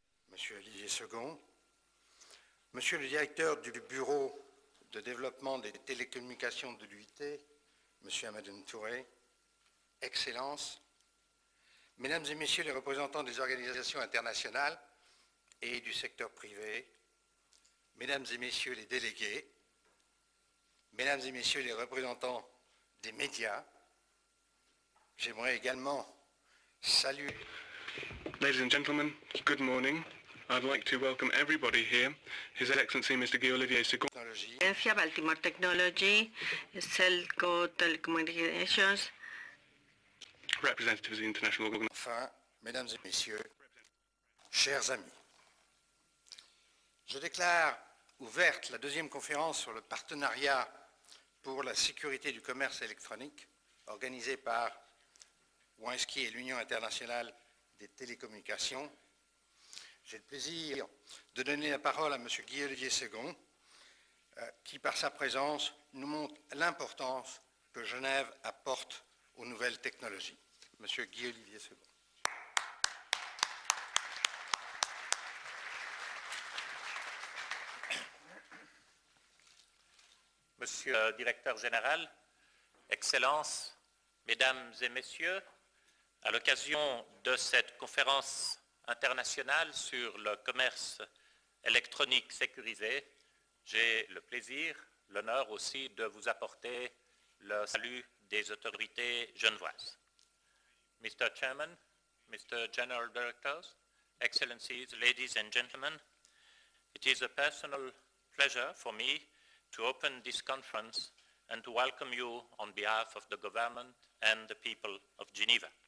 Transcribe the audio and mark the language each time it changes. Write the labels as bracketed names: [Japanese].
[French] Monsieur Olivier Segond, Monsieur le directeur du Bureau de développement des télécommunications de l'UIT, Monsieur Amadou Touré, Excellences, Mesdames et Messieurs les représentants des organisations internationales et du secteur privé, Mesdames et Messieurs les délégués, Mesdames et Messieurs les représentants des médias, j'aimerais également saluer. [English] Ladies and gentlemen, good morning. I'd like to welcome everybody here, His Excellency Mr. Guy-Olivier Segond, Baltimore Technology, Segond Telecommunications, representatives of the international organization. [French] Enfin, Mesdames et Messieurs, chers amis, je déclare ouverte la deuxième conférence sur le partenariat pour la sécurité du commerce électronique organisée par WISeKey et l'Union internationale des télécommunications. J'ai le plaisir de donner la parole à M. Guy-Olivier Segond, qui, par sa présence, nous montre l'importance que Genève apporte aux nouvelles technologies. M. Guy-Olivier Segond. Monsieur le Directeur général, Excellences, Mesdames et Messieurs, à l'occasion de cette conférence internationale sur le commerce électronique sécurisé, j'ai le plaisir, l'honneur aussi de vous apporter le salut des autorités genevoises. [English] Mr. Chairman, Mr. General Directors, Excellencies, ladies and gentlemen, it is a personal pleasure for me to open this conference and to welcome you on behalf of the government and the people of Geneva.